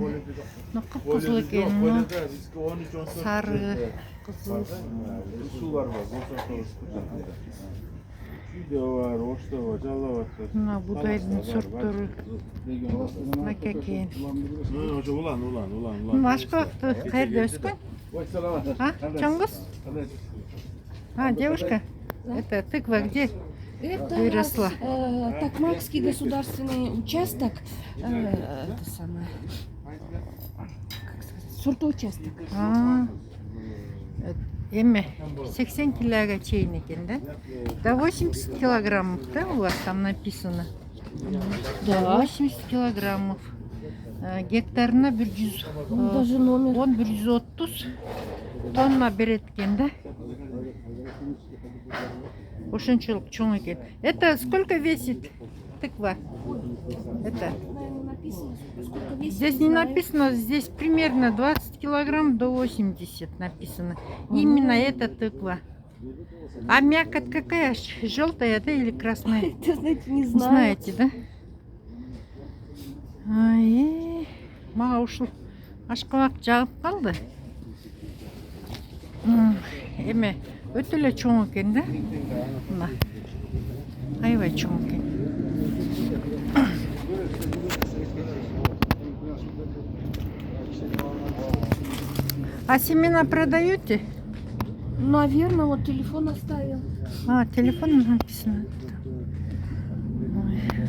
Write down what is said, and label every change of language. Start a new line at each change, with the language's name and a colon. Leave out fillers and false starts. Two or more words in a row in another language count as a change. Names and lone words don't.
Kyrgyz: Мына кып-кызыл экен, мына сары, кызыл. Суу бар, видео бар, ошто жалап атат. Мына будайдын сорттору мынака экен. Ошо улан. Машкабакты каерде өскөн? Чоңгуз?
Russian: Девушка, это тыква где Это выросла? Токмакский государственный участок, это самое, как сказать, сортоучасток.
Kyrgyz: Эме 80 килога чейин экен, да?
Russian: До 80 килограммов, да, у вас там написано? Да. 80 килограммов.
Kyrgyz: Гектарына 100,
Russian: Даже номер.
Kyrgyz: 130 тонна берет экен, да? Ошончолук чоң экен.
Russian: Это сколько весит тыква? Это Написано, сколько весит. здесь не написано, здесь примерно 20 килограмм до 80 написано. Именно эта тыква. А мякоть какая? Желтая, да, или красная? Это, знаете, не Не знаю. знаете, да?
Kyrgyz: Ай, мага ушул ашкабак жагып калды. Эме өтө эле чоң экен да. Мына. Аябай чоң экен.
Russian: А семена продаете? Наверное, вот телефон оставил. А, телефон написано. Ой.